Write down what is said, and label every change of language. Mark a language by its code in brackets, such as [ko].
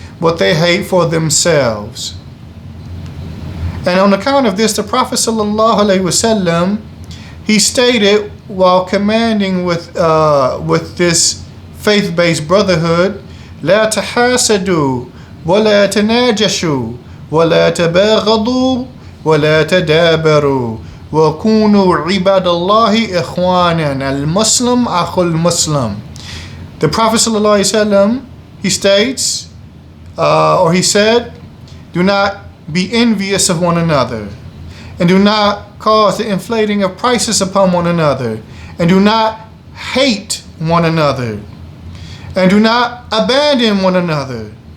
[en] what they hate for themselves. And on account of this, the Prophet ﷺ, he stated while commanding with this faith-based brotherhood, [ar] لا تحاسدوا ولا تناجشوا ولا تباغضوا ولا تدابروا وكونوا عباد الله إخوانا المسلم أخو المسلم. [en] The Prophet ﷺ, he states, or he said, do not be envious of one another, and do not cause the inflating of prices upon one another, and do not hate one another, and do not abandon one another.